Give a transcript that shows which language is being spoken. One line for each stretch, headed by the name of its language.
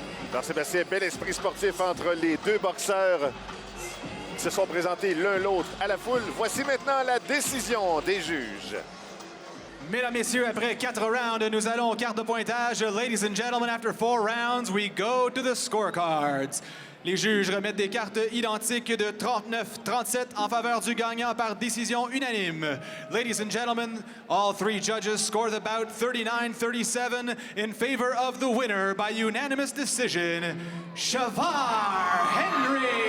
French: Alors, Sébastien, bel esprit sportif entre les deux boxeurs qui se sont présentés l'un l'autre à la foule. Voici maintenant la décision des juges. Mesdames, Messieurs, après 4 rounds, nous allons aux cartes de pointage.
English: Ladies and gentlemen, after 4 rounds, we go to the scorecards.
French: Les juges remettent des cartes identiques de 39-37 en faveur du gagnant par décision unanime.
English: Ladies and gentlemen, all 3 judges scored the bout 39-37 in favor of the winner by unanimous decision, Shavar Henry.